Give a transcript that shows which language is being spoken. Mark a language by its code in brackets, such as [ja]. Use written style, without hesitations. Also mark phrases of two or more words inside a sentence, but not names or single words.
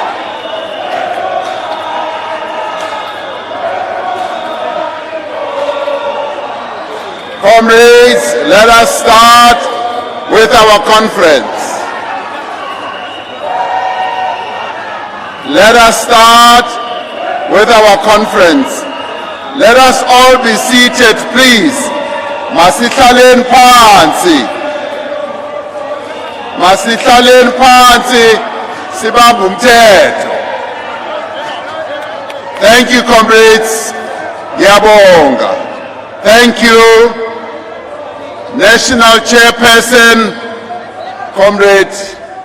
[en] Comrades, let us start with our conference. Let us start with our conference. Let us all be seated, please. [zu] Masihlaleni phansi. Masihlaleni phansi sibambe umthetho. [en] Thank you, comrades. [zu] Ngiyabonga. [en] Thank you, National Chairperson, Comrade